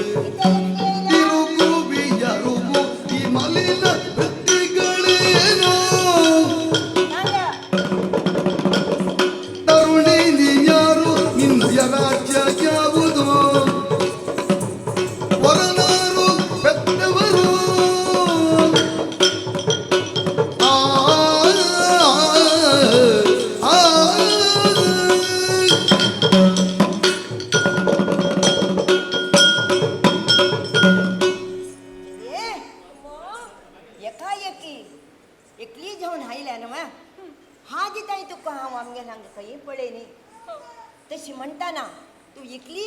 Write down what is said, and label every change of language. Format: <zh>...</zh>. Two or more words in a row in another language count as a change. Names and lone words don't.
<kn>ತಿರುಗುವಿಯರುವು ಈ ಮಲಿನ ವೃತ್ತಿಗಳೇನೋ ತರುಣಿ ನೀಯಾರು ನಿನ್ನಯ ರಾಜ್ಯ ಯಾವುದು ವರನಾರು ಬೆತ್ತವರು ಆ ಆ</kn> <kok>एकाएकी एकली जावन हायल्या न्हू हाजी ताई तुका हांव आमगे हांगा खंय पळय न्ही तशी म्हणटाना तूं एकली</kok>